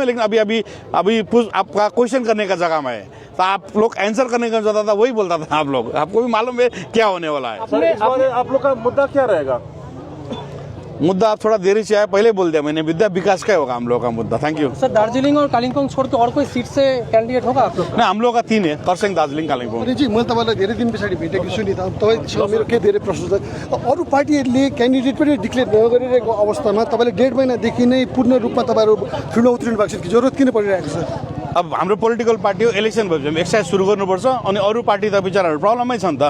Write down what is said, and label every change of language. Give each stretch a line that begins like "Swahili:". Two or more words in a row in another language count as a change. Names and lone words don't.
Hindi: लेकिन अभी आपका क्वेश्चन करने का जगह में है, तो आप लोग आंसर करने का जाता था, वही बोलता था आप लोग। आपको भी मालूम है क्या होने वाला है। आप लोग का मुद्दा क्या रहेगा? मुद्दा आप थोड़ा देरी से आए, पहले बोल दिया मैंने, विद्या विकास का होगा हम लोग का मुद्दा।
English: thank you
Hindi: सर। दार्जिलिंग और कालिम्पोंग छोड़ के और कोई सीट से कैंडिडेट होगा आप लोग? नहीं, हम लोग का 3 है, खरसाङ, दार्जिलिङ, कालिम्पोङ।
Nepali: जी, मैले तपाईँलाई धेरै दिन पछाडि भेटेको छु नि त। तपाईँसँग मेरो केही धेरै प्रश्न छ। अरू पार्टीहरूले क्यान्डिडेट पनि डिक्लेयर नगरिरहेको अवस्थामा तपाईँले 1.5 महिनादेखि नै पूर्ण रूपमा तपाईँहरू फिल्डमा उत्रिनु भएको छ कि जरुरत किन परिरहेको छ? अब हाम्रो पोलिटिकल पार्टी हो, इलेक्सन भएपछि एक्सर्साइज सुरु गर्नुपर्छ। अनि अरू पार्टी त बिचराहरू प्रब्लमै छ नि त।